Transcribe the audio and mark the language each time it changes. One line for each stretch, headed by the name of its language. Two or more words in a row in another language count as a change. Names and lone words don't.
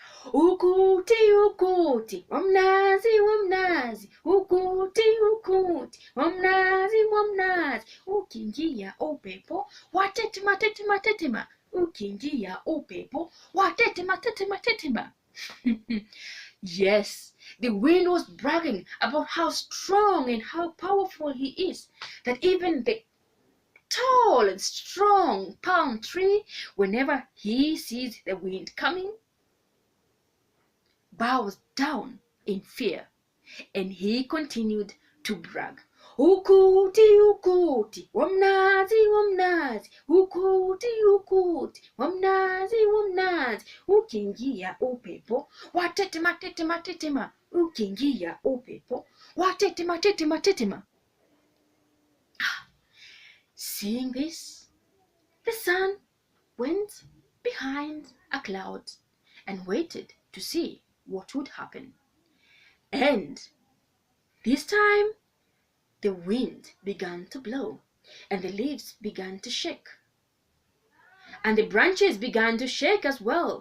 Swahili: Ukuti ukuti wamnazi wamnazi, ukuti ukuti wamnazi wamnazi, ukiingia upepo watetema tetema tetema, ukiingia upepo watetema tetema tetema.
English: Yes, the wind was bragging about how strong and how powerful he is, that even the tall and strong palm tree, whenever he sees the wind coming, bows down in fear, and he continued to brag.
Swahili: Ukuti ukuti wamnazi wamnazi, ukuti ukuti wamnazi wamnazi, ukiingia upepo watetema tetema tetema, ukiingia upepo watetema tetema tetema.
English: Seeing this, the sun went behind a cloud and waited to see what would happen. And this time, the wind began to blow, and the leaves began to shake, and the branches began to shake as well.